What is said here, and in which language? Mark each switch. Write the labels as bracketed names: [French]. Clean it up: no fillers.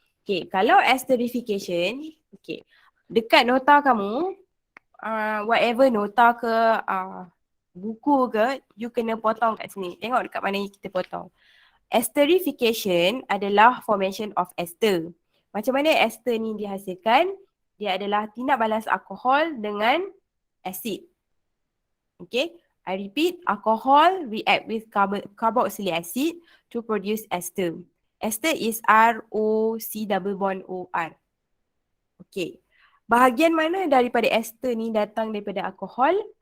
[Malay] Okay, kalau esterification, okay, dekat nota kamu, whatever nota ke, buku ke, you kena potong kat sini. Tengok dekat mana kita potong. Esterification adalah formation of ester. Macam mana ester ni dihasilkan? Dia adalah tindak balas alkohol dengan asid. Okay. [English] I repeat, alcohol react with carboxylic acid to produce ester. Ester is ROC double bond OR. Okay. [Malay] Bahagian mana daripada ester ni datang daripada alkohol?